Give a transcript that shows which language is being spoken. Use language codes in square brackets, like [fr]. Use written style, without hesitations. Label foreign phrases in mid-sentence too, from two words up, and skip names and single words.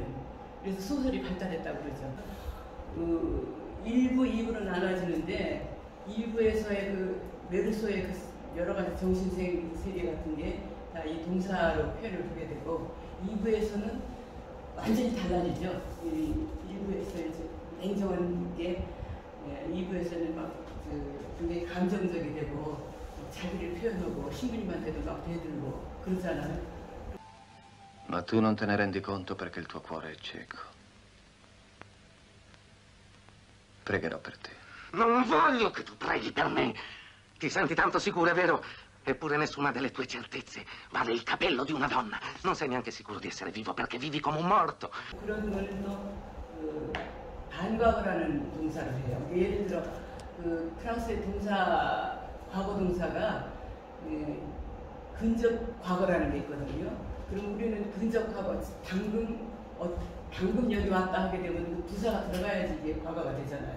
[ko] 그래서 소설이 발달했다고 그러죠. 1부, 2부로 나눠지는데 1부에서의 그 메르소의 그 여러 가지 정신 세계 같은 게 다 이 동사로 표현을 하게 되고 2부에서는 완전히 달라지죠. 1부에서 이제 냉정한 게 2부에서는 막 굉장히 감정적이 되고 자기를 표현하고 신부님한테도 막 대들고 그러잖아요. [it] Ma tu non te ne rendi conto perché il tuo cuore è cieco. Pregherò per te. Non voglio che tu preghi per me. Ti senti tanto sicura, è vero? Eppure nessuna delle tue certezze vale il capello di una donna. Non sei neanche sicuro di essere vivo perché vivi come un morto. [ko] 그런 거는 또 반과거라는 동사를 해요. 예를 들어 그 프랑스의 동사 과거 동사가 근접 과거라는 게 있거든요. 그럼 우리는 근접 과거 방금 여기 왔다 하게 되면 그 부사가 들어가야지 이게 과거가 되잖아요.